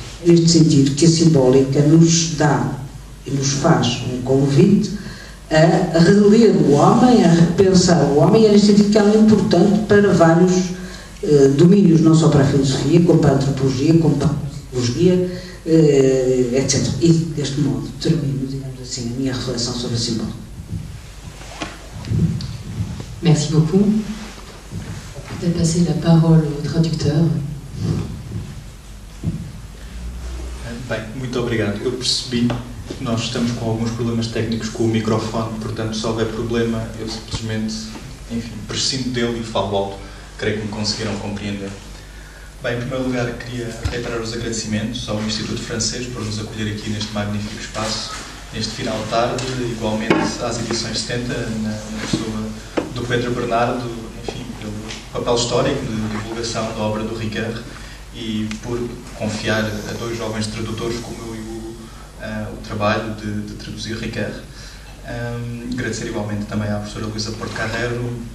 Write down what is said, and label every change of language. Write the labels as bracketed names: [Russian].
[Portuguese] Neste sentido que a simbólica nos dá e nos faz um convite a reler o homem, a repensar o homem, e é neste sentido que ela é importante para vários domínios, não só para a filosofia, como para a antropologia, como para a psicologia, etc. E deste modo termino, digamos assim, a minha reflexão sobre a simbólica. [French] Merci beaucoup. Peut-être passer la parole au traducteur. [Portuguese] Bem, muito obrigado. Eu percebi que nós estamos com alguns problemas técnicos com o microfone, portanto, se houver problema, eu simplesmente, enfim, prescindo dele e falo alto. Creio que me conseguiram compreender. Bem, em primeiro lugar, queria reiterar os agradecimentos ao Instituto Francês por nos acolher aqui neste magnífico espaço, neste final de tarde, igualmente às edições 70, na pessoa do Pedro Bernardo, enfim, pelo papel histórico de divulgação da obra do Ricoeur e por confiar a dois jovens tradutores como eu e o trabalho de traduzir Ricoeur. Agradecer igualmente também à professora Luísa Porto Carreiro